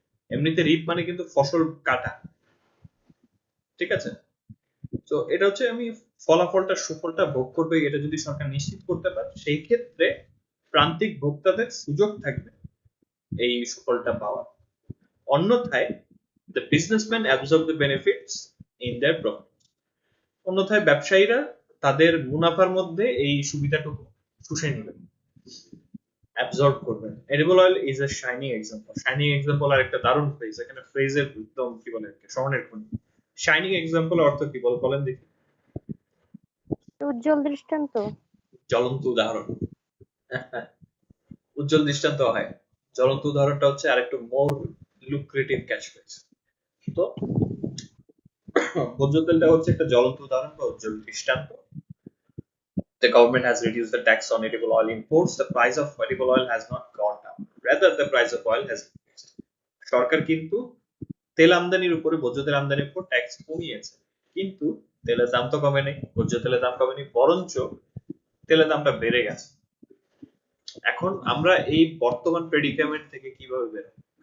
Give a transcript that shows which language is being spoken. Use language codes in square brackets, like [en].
[bn] এমনিতে রিপ মানে কিন্তু ফসল কাটা, ঠিক আছে? তো এটা হচ্ছে আমি ফলাফলটা সুফলটা ভোগ করবে, এটা যদি সরকার নিশ্চিত করতে পারে সেই ক্ষেত্রে প্রান্তিক ভোক্তাদের সুযোগ থাকবে এই সুফলটা পাওয়ার। অন্যথায় [en] the businessmen absorb the benefits in their profit. [bn] অন্যথায় ব্যবসায়ীরা তাদের মুনাফার মধ্যে এই সুবিধাটুকু শুষে নেবেন, অ্যাবজর্ব করবেন। [en] Edible oil is a shining example. [bn] Shining example আর একটা দারুণ ফ্রেজ, এখানে ফ্রেজের একদম কি বলে স্বর্ণের খনি। শাইনিং এক্সাম্পল অর্থ কি বলেন দেখি? উজ্জ্বল দৃষ্টান্ত, জ্বলন্ত উদাহরণ। উজ্জ্বল দৃষ্টান্ত হয়, জ্বলন্ত উদাহরণটা হচ্ছে আরেকটু [en] More lucrative catchphrase. [bn] তো ভোজ্য তেলটা হচ্ছে একটা জ্বলন্ত উদাহরণ বা উজ্জ্বল দৃষ্টান্ত। [en] The government has reduced the tax on edible oil imports. The price of edible oil has not gone down. Rather, the price of oil has increased. [bn] সরকার কিন্তু তেল আমদানির উপরে, ভোজ্য তেল আমদানির উপর ট্যাক্স কমিয়েছে, কিন্তু তেলের দাম তো কমে নেই, ভোজ্য তেলের দাম কমেনি, বরঞ্চ তেলের দামটা বেড়ে গেছে। এখন আমরা এই বর্তমান প্রেডিকামেন্ট থেকে কিভাবে বের হব?